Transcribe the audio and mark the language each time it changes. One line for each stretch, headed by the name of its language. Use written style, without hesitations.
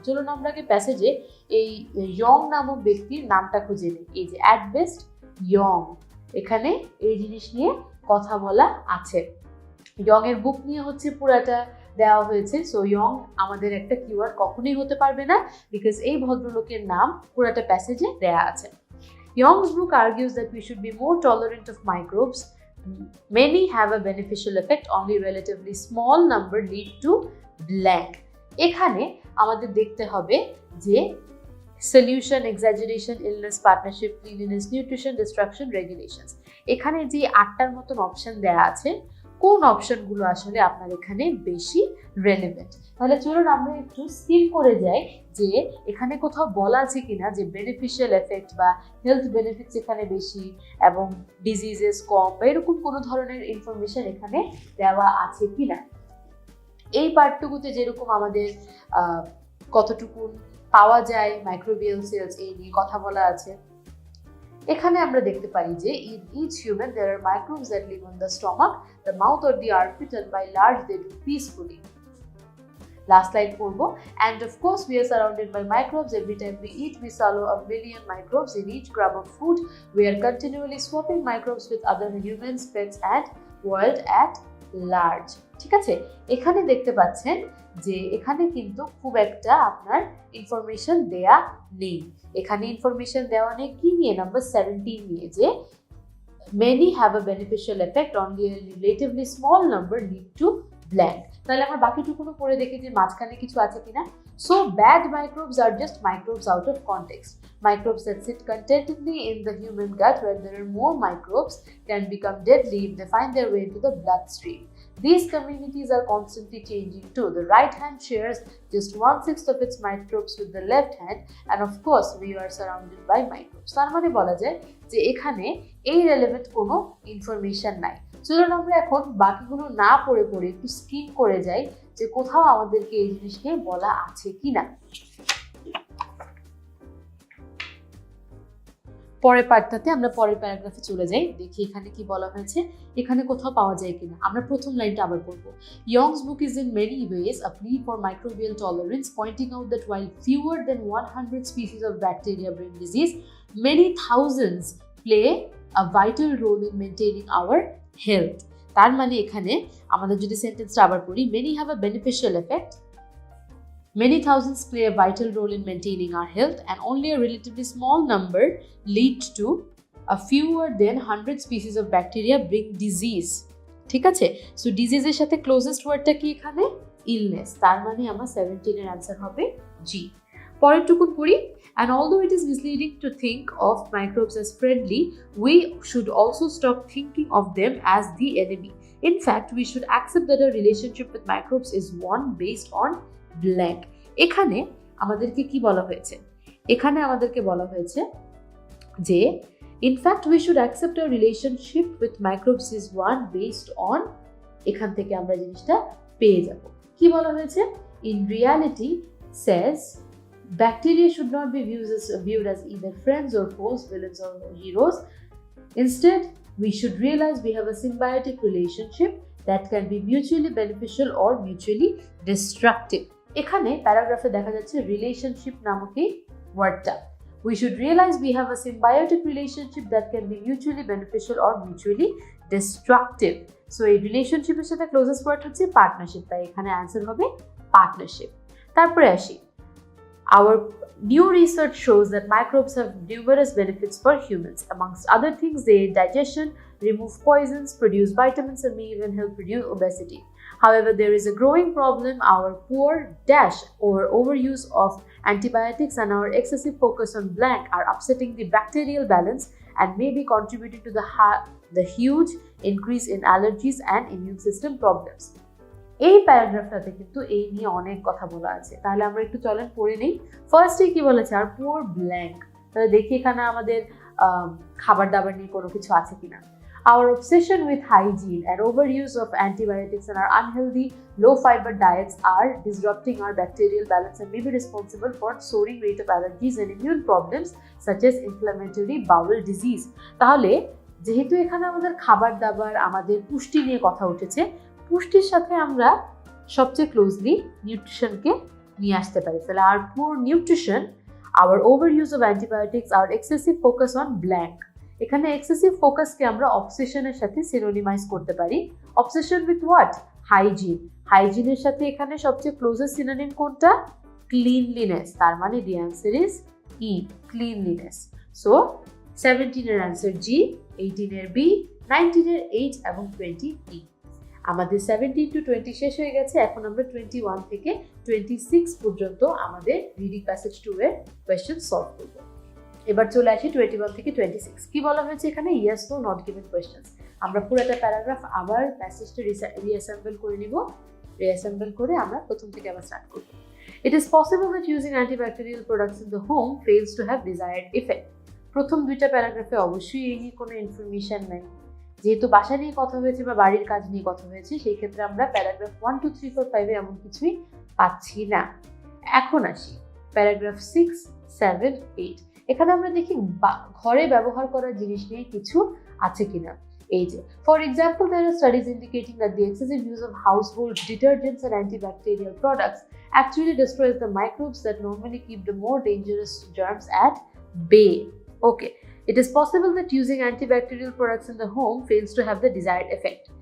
Bangla: চলুন আমরা আগে প্যাসেজে এই ইয়ং নামক ব্যক্তির নামটা খুঁজে নিই। এই যে অ্যাট বেস্ট ইয়ং, এখানে এই জিনিস নিয়ে কথা বলা আছে। ইয়ং এর বুক নিয়ে হচ্ছে পুরাটা দেওয়া হয়েছে। সো ইয়ং আমাদের একটা কিওয়ার্ড কখনোই হতে পারবে না, বিকজ এই ভদ্রলোকের নাম পুরাটা প্যাসেজে দেয়া আছে।
English: Young's book argues that we should be more tolerant of microbes. Many have a beneficial effect, only relatively small number lead to blank.
Bangla: এখানে আমাদের দেখতে হবে যে
English: Solution, exaggeration, illness, partnership, cleanliness, nutrition, distraction, regulations.
Bangla: এখানে যে 8টার মতন option দেয়া আছে, কোন অপশনগুলো আসলে আপনার এখানে বেশি রেলেভেন্ট? তাহলে চলুন আমরা একটু স্কিম করে যাই যে এখানে কোথাও বলা আছে কিনা যে বেনিফিশিয়াল এফেক্ট বা হেলথ বেনিফিটস এখানে বেশি এবং ডিজিজেস কম, বা এরকম কোনো ধরনের ইনফরমেশন এখানে দেওয়া আছে কিনা। এই পার্টটুকুতে যেরকম আমাদের কতটুকু পাওয়া যায় মাইক্রোবিয়াল সেলস এই নিয়ে কথা বলা আছে। এখানে আমরা দেখতে পারি যে
English: in each human there are microbes that live on the stomach, the mouth or the armpit, and by large they do peacefully. Last line
Bangla: পড়বো,
English: and of course we are surrounded by microbes. Every time we eat we swallow a million microbes in each gram of food. We are continually swapping microbes with other humans, pets and world at large.
Bangla: ঠিক আছে, এখানে দেখতে পাচ্ছেন যে এখানে কিন্তু খুব একটা আপনার ইনফরমেশন দেয়া নেই। এখানে ইনফরমেশন দেওয়া নেই কি নিয়ে? নাম্বার 17 নিয়ে, যে
English: many have a beneficial effect, only a relatively small number lead to blank.
Bangla: তাহলে আমরা বাকিটুকুনো পড়ে দেখি যে মাঝখানে কিছু আছে কিনা।
English: So bad microbes are just microbes out of context. Microbes that sit contentedly in the human gut where there are more microbes can become deadly if they find their way into the bloodstream. These communities are constantly changing too. The right hand shares just 1/6 of its microbes with the left hand, and of course we are surrounded by microbes.
Bangla: তার মানে বলা যায় যে এখানে এই relevant কোনো information নাই। চলুন আমরা এখন বাকিগুলো না পড়ে পড়ে একটু স্কিম করে যাই যে কোথাও আমাদেরকে এই জিনিস নিয়ে বলা আছে কিনা। পরের পার্টটাতে আমরা পরের প্যারাগ্রাফে চলে যাই, দেখি এখানে কি বলা হয়েছে, এখানে কোথাও পাওয়া যায় কিনা। আমরা প্রথম লাইনটা আবার পড়বো।
English: Young's book is in many ways a plea for microbial tolerance, pointing out that while fewer than 100 species of bacteria bring disease, many thousands play a vital role in maintaining our health.
Bangla: তার মানে এখানে আমাদের যদি সেন্টেন্সটা আবার পড়ি,
English: many have a beneficial effect, many thousands play a vital role in maintaining our health, and only a relatively small number lead to a fewer than 100 species of bacteria bring disease.
Bangla: ঠিক আছে, so ডিজিজের সাথে closest ওয়ার্ডটা কি এখানে? Illness. তার মানে আমার 17 এর অ্যান্সার হবে জি। পরেরটুকুন পড়ি।
English: And although it is misleading to think of microbes as friendly, we should also stop thinking of them as the enemy. In fact, we should accept that our relationship with microbes is one based on blank.
Bangla: এখানে আমাদেরকে কি বলা হয়েছে? এখানে আমাদেরকে বলা হয়েছে যে
English: in fact we should accept our relationship with microbes is one based on,
Bangla: এখান থেকে আমরা জিনিসটা পেয়ে যাব। কি বলা হয়েছে?
English: In reality says bacteria should not be viewed as either friends or foes, villains or heroes. Instead, we should realize we have a symbiotic relationship that can be mutually beneficial or mutually destructive.
Bangla: এখানে প্যারাগ্রাফে দেখা যাচ্ছে relationship নামক এই ওয়ার্ডটা।
English: We should realize we have a symbiotic relationship that can be mutually beneficial or mutually destructive.
Bangla: So এই রিলেশনশিপের সাথে closest word হচ্ছে পার্টনারশিপ, তাই এখানে অ্যান্সার হবে পার্টনারশিপ। তারপরে আসি,
English: our new research shows that microbes have numerous benefits for humans. Amongst other things, they aid digestion, remove poisons, produce vitamins, and may even help reduce obesity. However, there is a growing problem. Our poor or overuse of antibiotics and our excessive focus on blank are upsetting the bacterial balance and may be contributing to the huge increase in allergies and immune system problems.
Bangla: এই প্যারাগ্রাফটাতে কিন্তু এই নিয়ে অনেক কথা বলা আছে, তাহলে আমরা একটু চলেন পড়ে নেই। ফার্স্টে কি বলেছে? আর পুয়ার ব্ল্যাঙ্ক, তাহলে দেখি এখানে আমাদের খাবার দাবার নিয়ে কোনো কিছু আছে কিনা।
English: Our obsession with hygiene and overuse of antibiotics and our unhealthy low-fiber diets are disrupting our bacterial balance and may be responsible for soaring rate of allergies and immune problems such as inflammatory bowel disease.
Bangla: তাহলে যেহেতু এখানে আমাদের খাবার দাবার, আমাদের পুষ্টি নিয়ে কথা উঠেছে, পুষ্টির সাথে আমরা সবচেয়ে ক্লোজলি নিউট্রিশনকে নিয়ে আসতে পারি। তাহলে
English: our poor nutrition, our overuse of antibiotics, our excessive focus on blank,
Bangla: এখানে এক্সেসিভ ফোকাসকে আমরা অবসেশনের সাথে সিনোনিমাইজ করতে পারি।
English: Obsession with what? Hygiene.
Bangla: হাইজিনের সাথে এখানে সবচেয়ে ক্লোজেস্ট সিনোনিম কোনটা? ক্লিনলিনেস। তার মানে
English: the answer is E,
Bangla: cleanliness. So 17 এর অ্যান্সার জি, 18 এর বি, 19 এর এইচ এবং 20 ই। আমাদের 17 to 20 শেষ হয়ে গেছে। এখন আমরা 21 থেকে 26 পর্যন্ত আমাদের রিডিং প্যাসেজ 2 এর কোয়েশ্চেন সলভ করব। এবার চলে আসি 21 থেকে 26। কি বলা হয়েছে এখানে? Yes no not given questions. আমরা পুরোটা প্যারাগ্রাফ আবার প্যাসেজটা রিঅ্যাসেম্বল করে নিব। রিঅ্যাসেম্বল করে আমরা প্রথম থেকে আবার স্টার্ট করব।
English: It is possible that using antibacterial products in the home fails to have desired effect.
Bangla: প্রথম দুইটা প্যারাগ্রাফে অবশ্যই এই নিয়ে কোনো ইনফরমেশন নাই, যেহেতু বাসা নিয়ে কথা হয়েছে বা বাড়ির কাজ নিয়ে কথা হয়েছে, সেই ক্ষেত্রে আমরা প্যারাগ্রাফ 1, 2, 3, 4, 5 এমন কিছুই পাচ্ছি না। এখন আসি প্যারাগ্রাফ 6, 7, 8। এখানে আমরা দেখি ঘরে ব্যবহার করার জিনিস নিয়ে কিছু আছে কিনা। এই যে,
English: For example, there are studies indicating that the excessive use of household detergents and antibacterial products actually destroys the microbes that normally keep the more dangerous germs at bay. Okay, it is possible that using antibacterial products in the home fails to have the desired effect.